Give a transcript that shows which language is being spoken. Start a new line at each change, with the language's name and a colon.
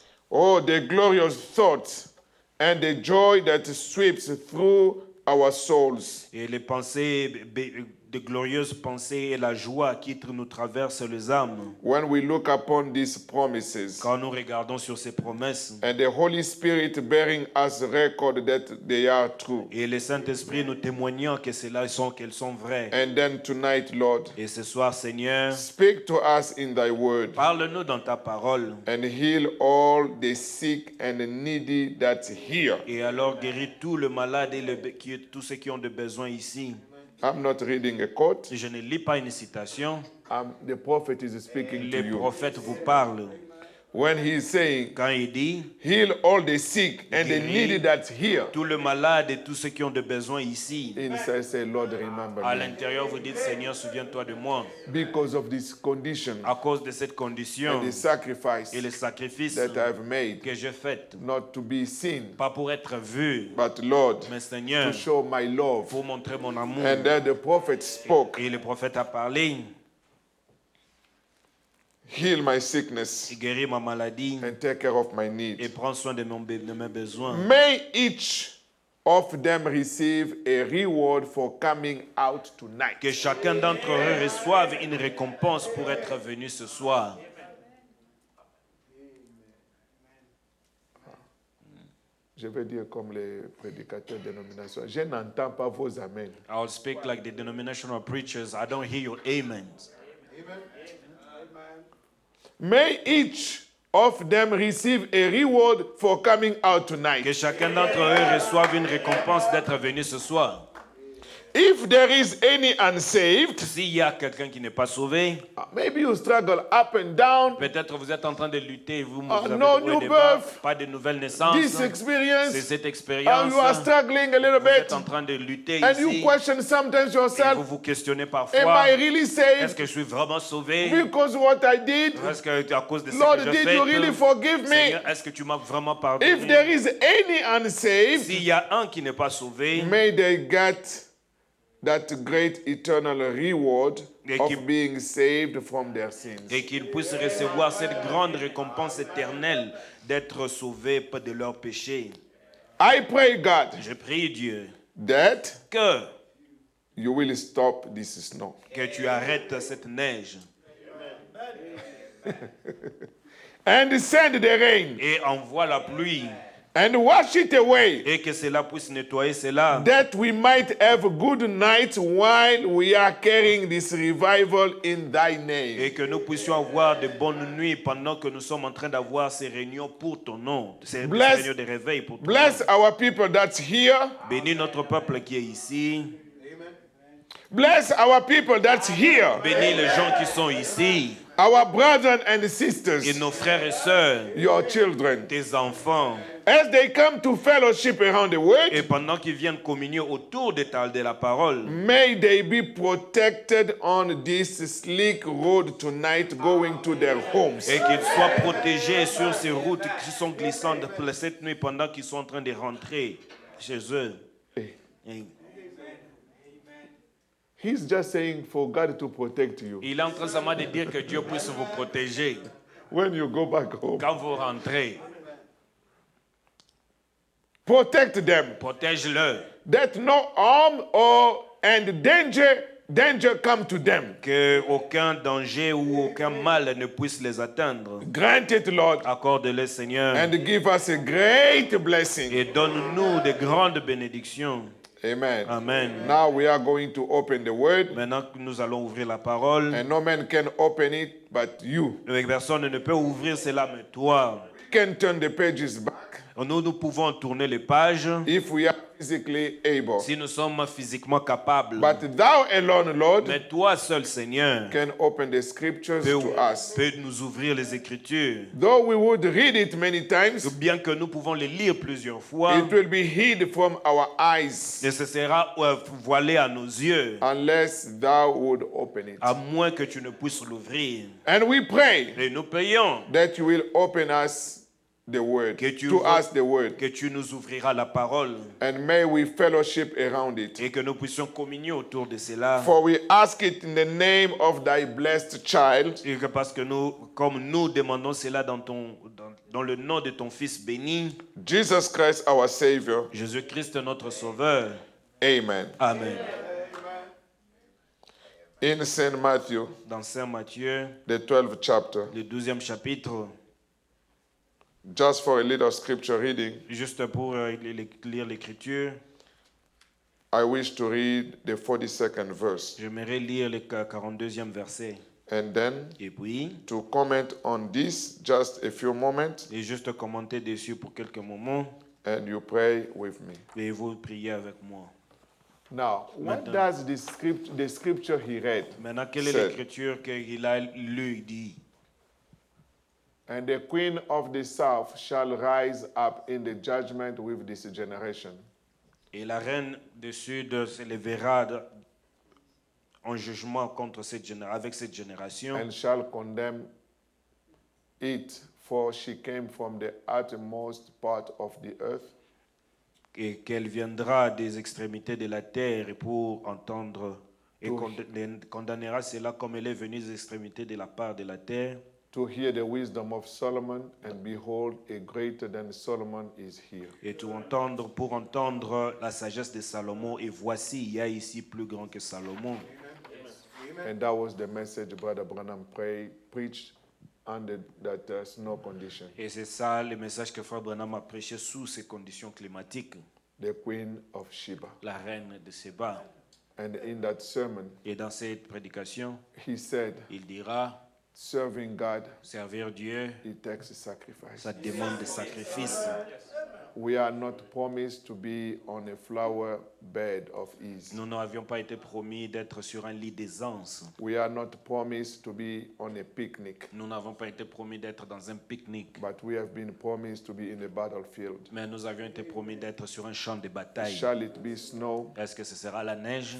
English: Oh, the glorious thoughts and the joy that sweeps through our souls.
French: Et les pensées, de glorieuses pensées et la joie qui nous traverse les âmes
English: When we look upon these promises
French: quand nous regardons sur ces promesses.
English: and the Holy Spirit bearing us record that they are true.
French: Et le Saint-Esprit nous témoignant qu'elles sont vraies.
English: And then tonight, Lord,
French: Et ce soir, Seigneur,
English: speak to us in thy word
French: parle-nous dans ta parole.
English: and heal all the sick and the needy that hear.
French: Et alors guéris tout le malade et tous ceux qui ont des besoins ici.
English: I'm not reading a quote.
French: Je ne lis pas une citation.
English: The prophet is speaking to
French: Le
English: you.
French: prophète vous parle.
English: When he is saying,
French: Quand il dit,
English: heal all the sick and the needy that hear.
French: tout le malade et tous ceux qui ont des besoins ici.
English: Inside say, Lord, remember
French: À
English: me.
French: l'intérieur, vous dites, Seigneur, souviens-toi de moi.
English: Because of this condition
French: À cause de cette
English: and
French: condition
English: the sacrifice
French: et les sacrifices
English: that I've made,
French: que j'ai faits,
English: not to be seen,
French: pas pour être vu,
English: but Lord,
French: mais Seigneur,
English: to show my love.
French: pour montrer mon amour.
English: And then the prophet spoke,
French: Et le prophète a parlé,
English: heal my sickness
French: il guérit ma maladie
English: and take care of my
French: et
English: needs.
French: prend soin de mes besoins.
English: May each of them receive a reward for coming out tonight.
French: Que chacun d'entre eux reçoive une récompense pour être venu ce soir. Je vais dire comme les prédicateurs dénominationnels, je n'entends pas vos amens.
English: I'll speak like the denominational preachers. I don't hear your amens. May each of them receive a reward for coming out
French: Que
English: tonight.
French: chacun d'entre eux reçoive une récompense d'être venu ce soir.
English: If there is any unsaved,
French: S'il y a quelqu'un qui n'est pas sauvé,
English: maybe you struggle up and down,
French: peut-être vous êtes en train de lutter, vous avez des hauts et
English: new
French: des bas,
English: birth,
French: pas de nouvelles naissances.
English: this
French: C'est
English: experience,
French: cette
English: and
French: expérience.
English: you are struggling a little
French: Vous êtes
English: bit,
French: en train de lutter
English: and you
French: ici.
English: question sometimes
French: Et vous
English: yourself,
French: vous questionnez
English: am
French: parfois,
English: I really
French: est-ce
English: saved
French: que je suis vraiment sauvé?
English: because what I did?
French: Est-ce que à cause de ce
English: Lord,
French: que je
English: did
French: fais,
English: you really forgive me?
French: Seigneur, est-ce que tu m'as vraiment
English: If
French: pardonné?
English: there is any unsaved,
French: S'il y a un qui n'est pas sauvé,
English: may they get that great eternal reward
French: Et
English: of
French: qui-
English: being saved from their sins.
French: et qu'ils puissent recevoir cette grande récompense éternelle d'être sauvés de leurs péchés.
English: I pray, God,
French: Je prie Dieu
English: that
French: que
English: you will stop this snow.
French: tu arrêtes cette neige
English: And send the rain
French: et envoie la pluie
English: and wash it away,
French: et que cela puisse nettoyer cela,
English: that we might have good nights while we are carrying this revival in thy name.
French: et que nous puissions avoir de bonnes nuits pendant que nous sommes en train d'avoir ces réunions pour ton nom, ces
English: Bless-
French: réunions de réveil pour ton nom.
English: Bless our people that's here.
French: Bénis notre peuple qui est ici.
English: Bless our people that's here.
French: Bénis les gens qui sont ici.
English: Our brothers and
French: Et
English: sisters,
French: nos frères et sœurs,
English: your children.
French: tes enfants.
English: As they come to fellowship around the
French: Et
English: word,
French: pendant qu'ils viennent communier autour de la parole,
English: may they be protected on this slick road tonight going to their homes.
French: et qu'ils soient protégés sur ces routes qui sont glissantes pour cette nuit pendant qu'ils sont en train de rentrer chez eux.
English: Hey,
French: Et
English: he's just saying for God to protect you.
French: il est en train seulement de dire que Dieu puisse vous protéger
English: When you go back home,
French: quand vous rentrez.
English: Protect them.
French: Protège-le.
English: That no harm and danger come to them.
French: Que aucun danger ou aucun mal ne puisse les atteindre.
English: Grant it, Lord,
French: Accorde-le, Seigneur.
English: and give us a great blessing.
French: Et donne-nous de grandes bénédictions.
English: Amen.
French: Amen.
English: Now we are going to open the word,
French: Maintenant que nous allons ouvrir la parole,
English: and no man can open it but you.
French: personne ne peut ouvrir cela mais toi.
English: You can turn the pages back
French: Nous pouvons tourner les pages
English: if we are physically able.
French: si nous sommes physiquement capables.
English: But thou alone, Lord,
French: Mais toi seul, Seigneur,
English: can open the scriptures to us.
French: peux nous ouvrir les Écritures.
English: Though we would read it many times,
French: Bien que nous pouvons les lire plusieurs fois,
English: it will be hid from our eyes
French: et ce sera voilé à nos yeux,
English: unless thou would open it.
French: à moins que tu ne puisses l'ouvrir.
English: And we pray
French: Et nous prions
English: that you will open us the word,
French: que tu,
English: to us the word,
French: que tu nous ouvriras la parole
English: and may we fellowship around it.
French: et que nous puissions communier autour de cela.
English: For we ask it in the name of thy blessed child,
French: Et que parce que nous, comme nous demandons cela dans le nom de ton Fils béni,
English: Jesus Christ our Savior.
French: Jésus-Christ notre Sauveur.
English: Amen.
French: Amen.
English: In St. Matthew,
French: Dans Saint Matthieu,
English: the 12th chapter,
French: le 12e chapitre,
English: just for a little scripture reading,
French: juste pour lire l'Écriture,
English: I wish to read the 42nd verse,
French: j'aimerais lire le 42e verset.
English: and then
French: Et puis,
English: to comment on this just a few moments,
French: et juste commenter dessus pour quelques moments,
English: and you pray with me.
French: et vous priez avec moi.
English: Now, what does the scripture he read
French: Maintenant, quelle est
English: said?
French: l'Écriture qu'il a lu dit?
English: And the queen of the south shall rise up in the judgment with this generation,
French: Et la reine du Sud se lèvera en jugement contre avec cette génération
English: and shall condemn it, for she came from the uttermost part of the earth,
French: et qu'elle viendra des extrémités de la terre pour entendre et condamnera cela comme elle est venue des extrémités de la part de la terre
English: to hear the wisdom of Solomon, and behold, a greater than Solomon is here.
French: et pour entendre la sagesse de Salomon, et voici, il y a ici plus grand que Salomon.
English: And that was the message Brother Branham preached under that snow condition.
French: Et c'est ça le message que Frère Branham a prêché sous ces conditions climatiques,
English: The Queen of Sheba.
French: la reine de Séba.
English: And in that sermon,
French: Et dans cette prédication,
English: he said,
French: il dira,
English: serving God,
French: servir Dieu,
English: it takes a sacrifice.
French: ça demande des sacrifices.
English: We are not promised to be on a flower bed of ease.
French: Nous n'avions pas été promis d'être sur un lit d'aisance.
English: We are not promised to be on a picnic,
French: Nous n'avons pas été promis d'être dans un pique-nique.
English: but we have been promised to be in a battlefield.
French: Mais nous avions été promis d'être sur un champ de bataille.
English: Shall it be snow,
French: Est-ce que ce sera la neige,